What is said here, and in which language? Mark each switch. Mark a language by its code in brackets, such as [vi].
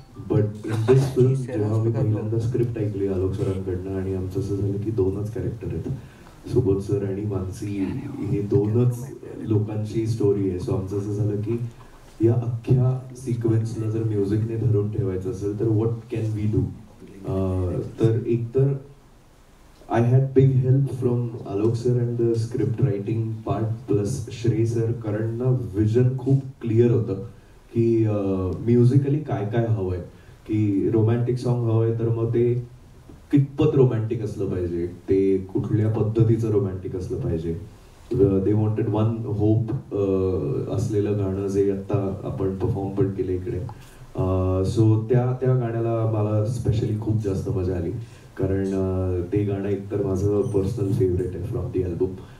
[mr] But in this film जेव्हा मी पहिल्यांदा script ऐकली आलोक सरांकडनं आणि आमचं असं झालं की 2च कॅरेक्टर आहेत, सुबोध सर आणि मानसी, हे 2च लोकांची स्टोरी आहे. सो आमचं असं झालं की या अख्ख्या सिक्वेन्सला जर म्युझिकने धरून ठेवायचं असेल तर [en] What can we do. [mr] तर एकतर [en] I had big help from Alok sir and the script writing part plus Shrey sir, [mr] कारण ना विजन खूप क्लिअर होतं की म्युझिकली काय काय हवंय. की रोमॅन्टिक सॉन्ग हवंय तर मग ते कितपत रोमॅन्टिक असलं पाहिजे, ते कुठल्या पद्धतीचं रोमॅन्टिक असलं पाहिजे. [en] they wanted one hope [mr] असलेलं गाणं जे आत्ता आपण परफॉर्म पण केलं इकडे. सो त्या गाण्याला मला स्पेशली खूप जास्त मजा आली, कारण ते गाणं एकतर माझं पर्सनल फेवरेट आहे [en] From the album.